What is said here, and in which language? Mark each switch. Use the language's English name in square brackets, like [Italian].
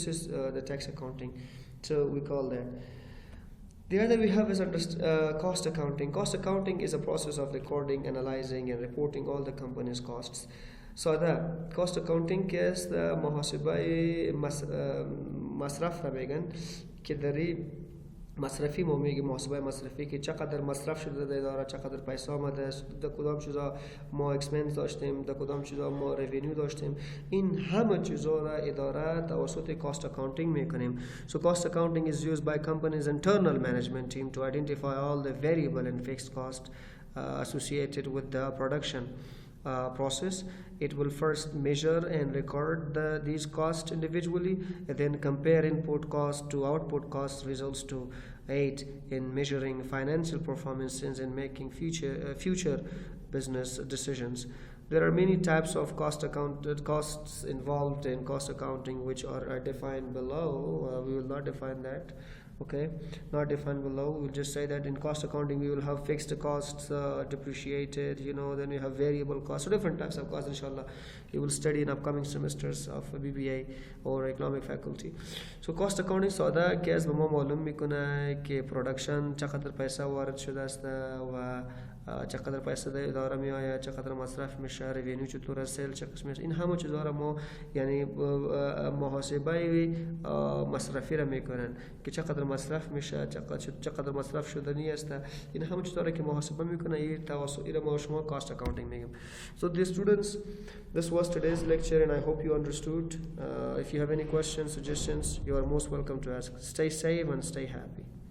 [English] This is the tax accounting, so we call that. The other we have is cost accounting. Cost accounting is a process of recording, analyzing, and reporting all the company's costs. So the cost accounting is the [Persian] محاسبه مصرف را میگن که داری مصرفی ما میگیم، محاسبه مصرفی که چقدر مصرف شده در اداره، چقدر پیسه آمده، در کدام چیزا ما اکسپنس داشتیم، در کدام چیزا ما ریونیو داشتیم. این همه چیزا را اداره توسط کاست اکاونتینگ میکنیم. [English] So cost accounting is used by companies' internal management team to identify all the variable and fixed costs associated with the production process. It will first measure and record these costs individually, and then compare input cost to output cost results to aid in measuring financial performances and making future business decisions. There are many types of costs involved in cost accounting, which are defined below. We will not define that. Okay, not defined below. We'll just say that in cost accounting we will have fixed costs, depreciated, then we have variable costs. So different types of costs, inshallah, you will study in upcoming semesters of BBA or economic faculty. So cost accounting [Persian] ساده که از به ما معلوم میکنه که پرودکشن چقدر پیسه وارد شده است و چقدر پیسه در اداره می آید، چقدر مصرف میشه، ریونیو چطور است، سیل چه قسمی است. این همه چیزا را ما یعنی محاسبه مصرفی را میکنن که چقدر مصرف میشه، چقدر مصرف شدنی است. این همه چیزا را که محاسبه میکنه این توسط ما شما کاست اکاونتینگ میگیم. [English] So dear students, this was today's lecture and I hope you understood. If you have any questions, suggestions, you are most welcome to ask. Stay safe and stay happy.